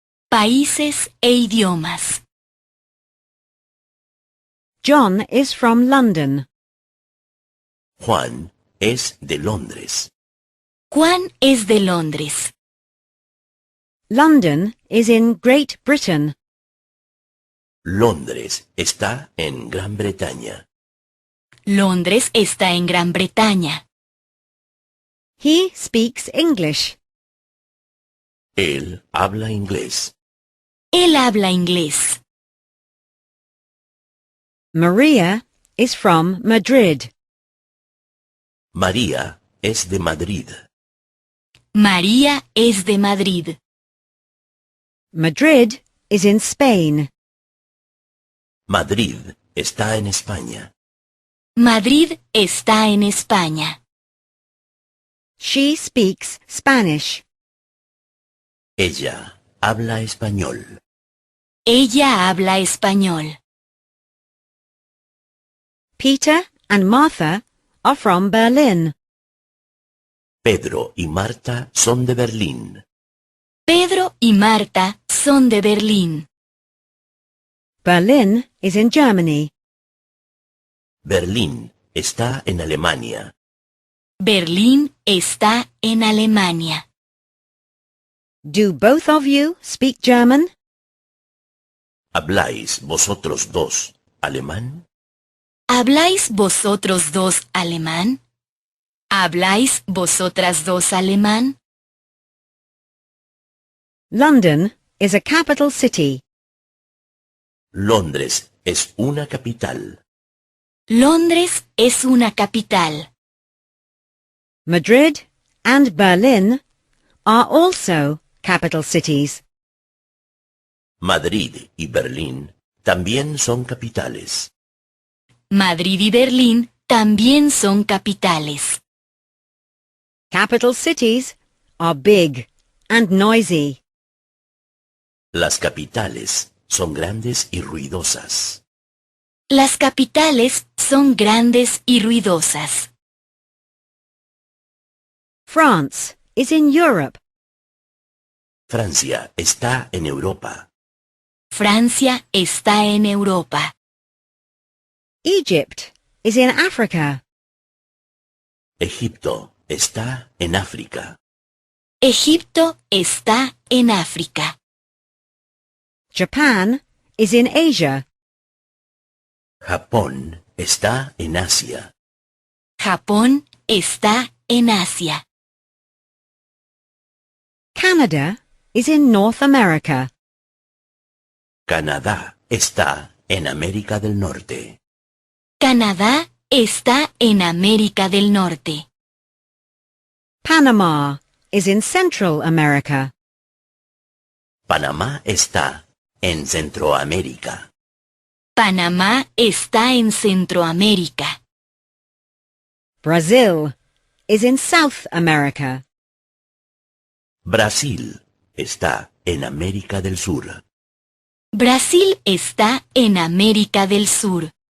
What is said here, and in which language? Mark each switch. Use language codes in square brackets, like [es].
[es] Países e idiomas. [en] John is from London. [es] Juan es de Londres. Juan es de Londres. [en] London is in Great Britain. [es] Londres está en Gran Bretaña. Londres está en Gran Bretaña. [en] He speaks English. [es] Él habla inglés. Él habla inglés. [en] Maria is from Madrid. [es] María es de Madrid. María es de Madrid. [en] Madrid is in Spain. [es] Madrid está en España. Madrid está en España. [en] She speaks Spanish. [es] Ella habla español. Ella habla español. [en] Peter and Martha are from Berlin. [es] Pedro y Marta son de Berlín. Pedro y Marta son de Berlín. [en] Berlin is in Germany. [es] Berlín está en Alemania. Berlín está en Alemania. [en] Do both of you speak German? [es] ¿Habláis vosotros dos alemán? ¿Habláis vosotros dos alemán? ¿Habláis vosotras dos alemán? [en] London is a capital city. [es] Londres es una capital. Londres es una capital. [en] Madrid and Berlin are also capital cities. [es] Madrid y Berlín también son capitales. Madrid y Berlín también son capitales. [en] Capital cities are big and noisy. [es] Las capitales son grandes y ruidosas. Las capitales son grandes y ruidosas. [en] France is in Europe. [es] Francia está en Europa. Francia está en Europa. [en] Egypt is in Africa. [es] Egipto está en África. Egipto está en África. [en] Japan is in Asia. [es] Japón está en Asia. Japón está en Asia. [en] Canada is in North America. [es] Canadá está en América del Norte. Canadá está en América del Norte. [en] Panama is in Central America. [es] Panamá está en Centroamérica. Panamá está en Centroamérica. [en] Brazil is in South America. [es] Brasil está en América del Sur. Brasil está en América del Sur.